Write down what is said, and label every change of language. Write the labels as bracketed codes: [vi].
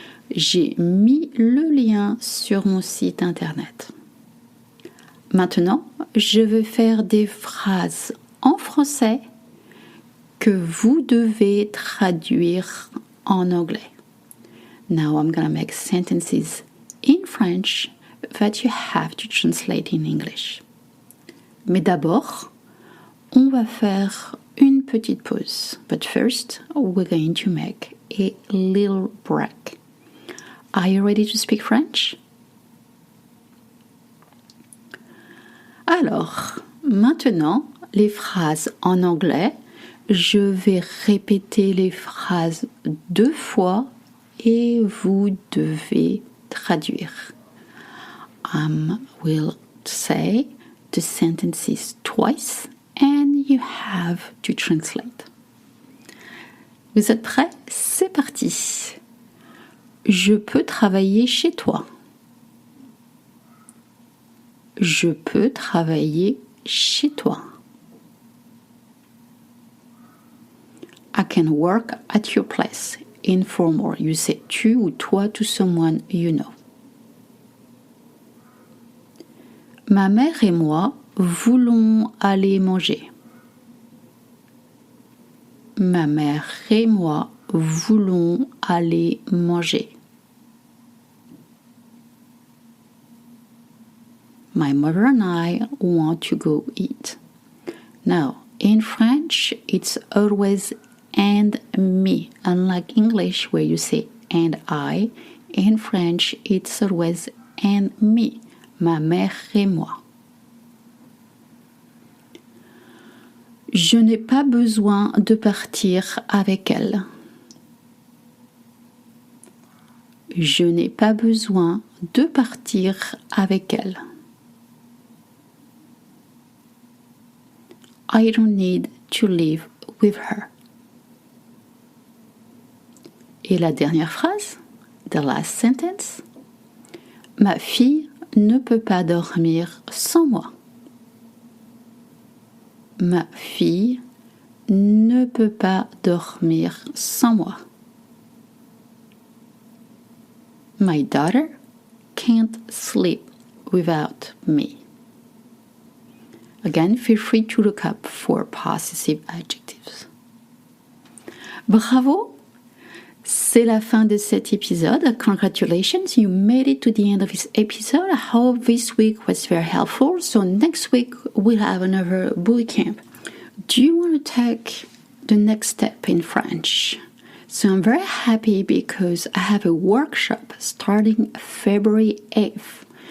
[fr] J'ai mis le lien sur mon site internet. Maintenant, je vais faire des phrases en français que vous devez traduire en anglais. [en] Now I'm going to make sentences in French that you have to translate in English. [fr] Mais d'abord, on va faire une petite pause. [en] But first, we're going to make a little break. Are you ready to speak French? [fr] Alors, maintenant, les phrases en anglais. Je vais répéter les phrases 2 fois et vous devez traduire. [en] I will say the sentences twice and you have to translate. [fr] Vous êtes prêts? C'est parti. Je peux travailler chez toi. Je peux travailler chez toi. [en] I can work at your place. Informal. You say tu ou toi to someone you know. [fr] Ma mère et moi voulons aller manger. Ma mère et moi voulons aller manger. [en] My mother and I want to go eat. Now, in French, it's always and me. Unlike English, where you say and I, in French, it's always and me. [fr] ma mère et moi. Je n'ai pas besoin de partir avec elle. Je n'ai pas besoin de partir avec elle. [en] I don't need to live with her. [fr] Et la dernière phrase, [en] the last sentence. [fr] Ma fille ne peut pas dormir sans moi. Ma fille ne peut pas dormir sans moi. [en] My daughter can't sleep without me. Again, feel free to look up for possessive adjectives. [fr] Bravo! C'est la fin de cet épisode. [en] Congratulations, you made it to the end of this episode. I hope this week was very helpful. So next week we'll have another bootcamp. Do you want to take the next step in French? So I'm very happy because I have a workshop starting February 8th.